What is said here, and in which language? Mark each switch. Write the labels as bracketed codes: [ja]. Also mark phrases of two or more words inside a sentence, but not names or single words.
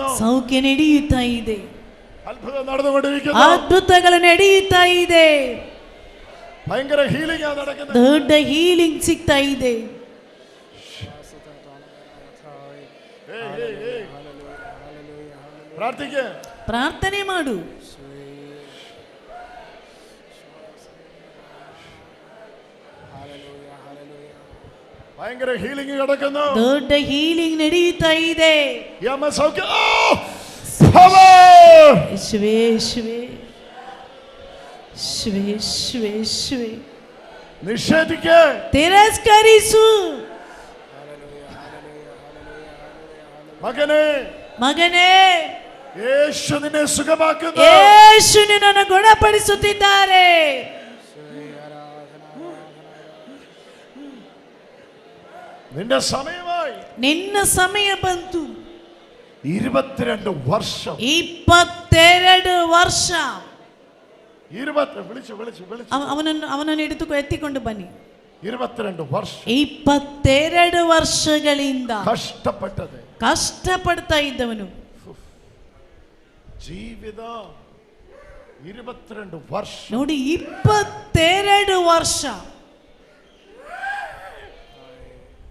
[kn] ಸೌಖ್ಯ ನಡೆಯುತ್ತಾ ಇದೆ, [ml] അത്ഭുതം നടന്നുകൊണ്ടിരിക്കുന്നു, [kn] ಅದ್ಭುತಗಳು ನಡೆಯುತ್ತಾ ಇದೆ, [ml] ഭയങ്കര ഹീലിംഗ് ആണ് നടക്കുന്നത്, [kn] ದೊಡ್ಡ ಹೀಲಿಂಗ್ ಸಿಗ್ತಾ ಇದೆ. [ml] പ്രാർത്ഥിക്കുക, [kn] ಪ್ರಾರ್ಥನೆ ಮಾಡು. [ml] ഭയങ്കര ഹീലിംഗ് നടക്കുന്നു, [kn] ದೊಡ್ಡ ಹೀಲಿಂಗ್ ನಡೆಯುತ್ತಾ ಇದೆ. [ml] യമ സൗഖ്യം, പവർ, [kn] ಯೇಸುವೇ ಯೇಸುವೇ ಯೇಸುವೇ ಯೇಸುವೇ ಯೇಸುವೇ. [ml] നിഷേധിക്ക, [kn] ತಿರಸ್ಕರಿಸು. [ml] മകനെ, [kn] ಮಗನೇ, [ml] യേശു നിന്നെ സുഖമാക്കുന്നു, [kn] ಯೇಸು ನಿನ್ನನ್ನು ಗುಣಪಡಿಸುತ್ತಿದ್ದಾರೆ. [ml] നിന്റെ സമയമായി, [kn] ನಿನ್ನ ಸಮಯ ಬಂತು. [ml] 22 വർഷം, [kn] 22 ವರ್ಷ. [ml] വിളിച്ചു വിളിച്ചു വിളിച്ചു, [kn] ಅವನನ್ನು ಎತ್ತಿಕೊಂಡು ಬನ್ನಿ. [ml] 22 വർഷം [kn] 22 ವರ್ಷಗಳಿಂದ [ml] കഷ്ടപ്പെട്ടത്, [kn] ಕಷ್ಟಪಡ್ತಾ ಇದ್ದವನು. [ml] ജീവിത 22 വർഷം [kn] ನೋಡಿ, 22 ವರ್ಷ